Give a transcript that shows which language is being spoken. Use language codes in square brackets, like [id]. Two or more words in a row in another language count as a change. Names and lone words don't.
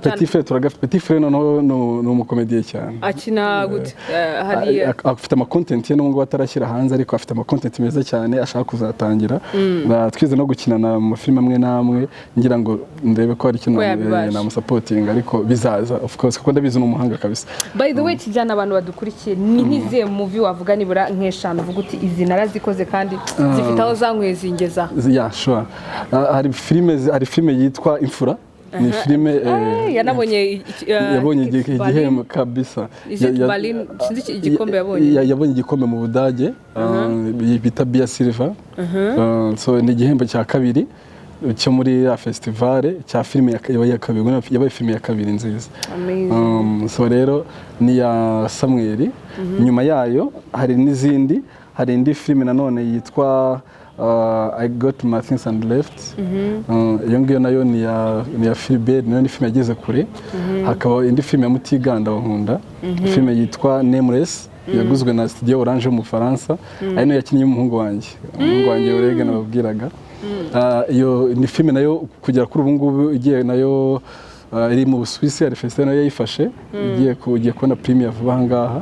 [rw] Petit Frere turagafite. Petit Frere noneho ni umukomediye cyane. Akina gute? Hari afite ama content ye n'ubwo atarashyira hanze, ariko afite ama content meza cyane ashaka kuzatangira. Twize no gukinana mu mafilime amwe n'amwe, ngira ngo ndebe ko hari ikintu namusupporting, ariko bizaza [en] of course [rw] kuko ndabizi n'umuhanga kabisa. [en] By the way, [rw] Kijyana abantu badukurikiye ni nkize movie wavuga nibura nk'eshanu uvuga uti izi narazikoze kandi zifite aho zankweye zingeza. [en] Yeah, sure. [rw] Hari filime yitwa Imfura. Ni filime yabonye igihembo kabisa. Sinzi igikombe yabonye igikombe mu Budage bita Bia Silva. So ni igihembo cya kabiri cyo muri ya festival cya filime ya kabiri, yabaye filime ya kabiri nziza. So rero ni ya Samuel. Nyuma yayo hari n'izindi, hari indi filime nanone yitwa I got my things and left. Iyo ngiyo nayo ni ya Philbert, nayo ni filime yageze kure. Hakaba indi filime ya Mutiganda wa Nkunda, filime yitwa Nameless, yaguzwe na Studio Orange mu Faransa, ari nayo yakinnye umuhungu wanjye Orega nababwiraga. Iyo ni filime nayo kugera kuri ubu ngubu igiye nayo iri mu Busuwisi, hari festival nayo yayifashe, igiye kubona premier vuba aha ngaha.